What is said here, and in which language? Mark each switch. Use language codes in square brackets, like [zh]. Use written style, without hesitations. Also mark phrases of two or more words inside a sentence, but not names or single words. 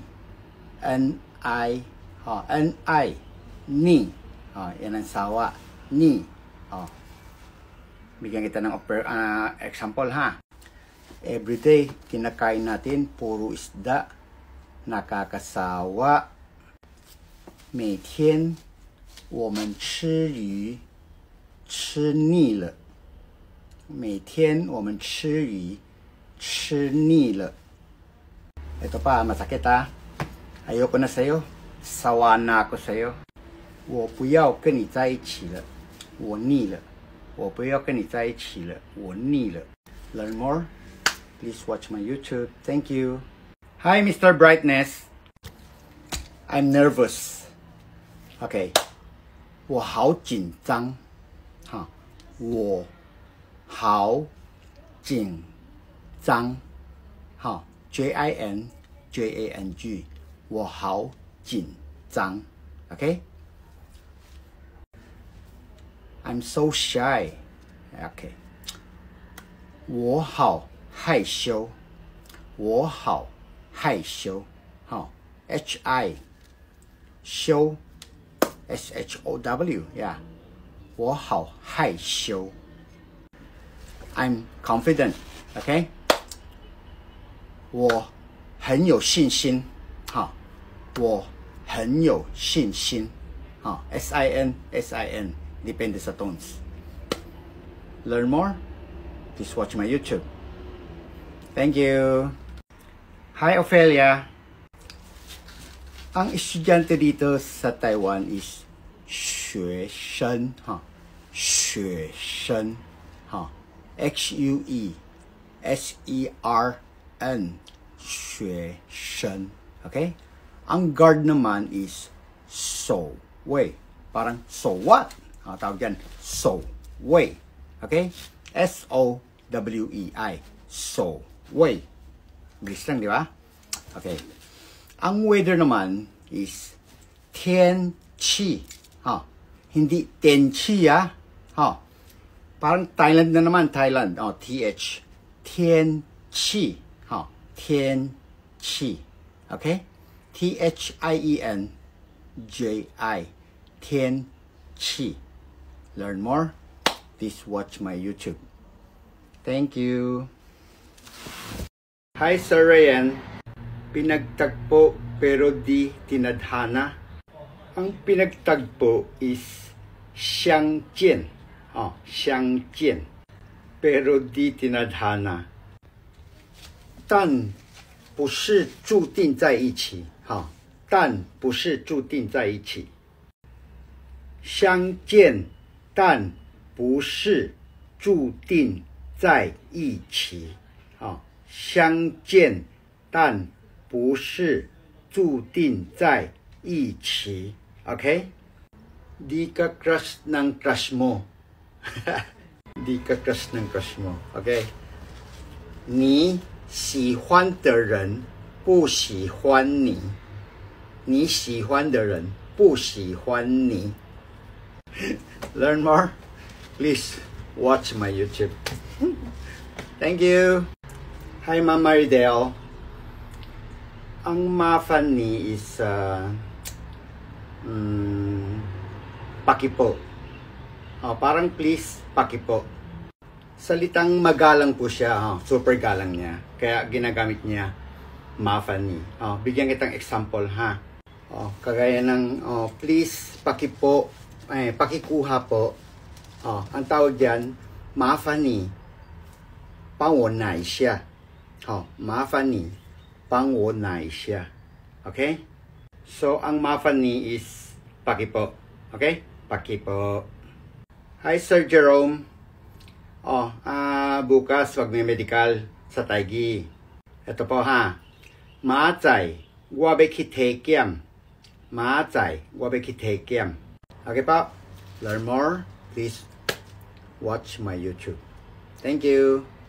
[tl] N-I. N-I. Ni. Yan ang sawa. Ni. Bigyan kita ng [en] example Everyday, [tl] kinakain natin, puro isda. Nakakasawa. [zh] 每天我们吃鱼吃腻了 每天我们吃鱼吃腻了 [tl] Ito pa, masakit Ayoko na sa'yo. Sawa na ako sa'yo. [zh] 我不要跟你在一起了我腻了我不要跟你在一起了我腻了 [en] Learn more? Please watch my YouTube. Thank you. Hi, Mr. Brightness. I'm nervous. [zh] Okay. 我好紧张我好紧张 J-I-N-J-A-N-G 我好紧张 Okay. [en] I'm so shy. [zh] Okay. 我好害羞我好害羞H-I 羞 S-H-O-W Yeah. 我好害羞 [en] I'm confident. Okay. [zh] 我很有信心我很有信心 S-I-N S-I-N [tl] Depende sa tones. [en] Learn more? Please watch my YouTube. Thank you. Hi, Ophelia. [tl] Ang estudyante dito sa Taiwan is [zh] 学生学生 [tl] X-U-E-S-E-R-N 学生 Okay? Ang guard naman is 守卫 Parang [en] so what? [tl] Tawag yan, so wei. Okay? S-O-W-E-I. So wei. Bilis lang, di ba? Okay. Ang weather naman is 天气 Hindi 天气 Parang Thailand na naman, Thailand. T-H. [zh] 天气 天气 Okay? T-H-I-E-N-J-I 天气 [en] Learn more? Please watch my YouTube. Thank you. Hi, Sir Ryan. [tl] Pinagtagpo pero di tinadhana. Ang pinagtagpo is [zh] 相见 相见 [tl] pero di tinadhana. [zh] 但不是注定在一起但不是注定在一起相见但不是注定在一起相见但不是注定在一起 Okay? [tl] Di ka crush ng crush mo. Di ka crush ng crush mo. [en] Okay? [zh] 你喜欢的人不喜欢你你喜欢的人不喜欢你 [en] Learn more? Please watch my YouTube. Thank you. Hi, Ma'am Maridel. [tl] Ang mafan ni is pakipo. Parang please, pakipo. Salitang magalang po siya. Super galang niya. Kaya ginagamit niya mafan ni. Bigyan kitang example kagaya ng please, pakipo. Pakikuha po. Ang tawag diyan, [zh] 麻烦你帮我拿一下 麻烦你帮我拿一下 Okay? [tl] So, ang [zh] 麻烦你 [tl] is pakipo. Okay? Pakipo. Hi, Sir Jerome. Bukas magme-medical sa Taigi. Ito po [zh] 马仔我要去体检 马仔我要去体检 Okay po? [en] Learn more? Please watch my YouTube. Thank you.